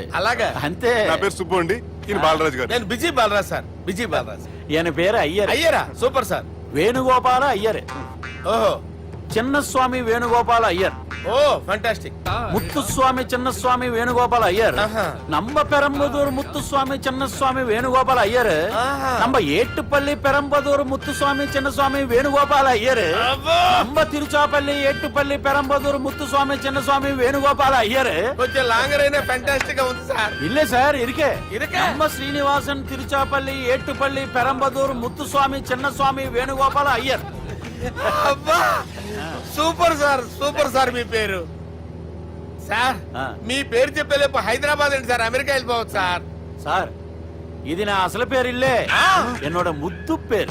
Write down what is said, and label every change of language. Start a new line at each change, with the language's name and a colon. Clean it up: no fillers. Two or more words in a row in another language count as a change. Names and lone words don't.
Telugu: అలాగా? అంతే. నా పేరు సుబ్బు అండి, ఈయన బాలరాజు గారు. నేను బిజీ బాలరాజ్ సార్, బిజీ బాలరాజ్. ఈయన పేరు అయ్యర్. అయ్యరా, సూపర్ సార్. వేణుగోపాల అయ్యర్. ఓహో, చిన్నస్వామి వేణుగోపాల అయ్యర్. ఓ ఫెంటాస్టిక్. ముత్తుస్వామి చిన్నస్వామి వేణుగోపాల అయ్యర్. ఆహా.
Tamil: நம்ம பெரம்பதூர் முத்துசுவாமி சின்னசுவாமி வேணுகோபால் ஐயர். ஆஹா. நம்ம ஏட்டுப்பள்ளி பெரம்பதூர் முத்துசுவாமி சின்னசுவாமி வேணுகோபால் ஐயர்.
Telugu: అబ్బో! நம்ம తిరుచాపల్లి ఏట్టుపల్లి పెరంబదూర్ ముత్తుస్వామి చిన్నస్వామి వేణుగోపాల అయ్యర్. కొంచెం లాంగర్ అయినా ఫెంటాస్టిక్ గా ఉంది సార్.
Tamil: இல்ல சார் இருக்கே. இருக்கே? நம்ம ஸ்ரீனிவாசன் తిరుచాపల్లి ఏట్టుపల్లి పెరంబదూర్ ముత్తుస్వామి చిన్నస్వామి వేణుగోపాల అయ్యర్.
Telugu: అబ్బా, సూపర్ సార్, సూపర్ సార్. మీ పేరు సార్, ఆ. మీ పేరు చెప్పేలేపు హైదరాబాద్ అండి సార్, అమెరికా వెళ్ళిపోవచ్చు సార్. சார் ఇది నా అసలు పేరు ఇల్లే, என்னோட ముద్దు పేరు.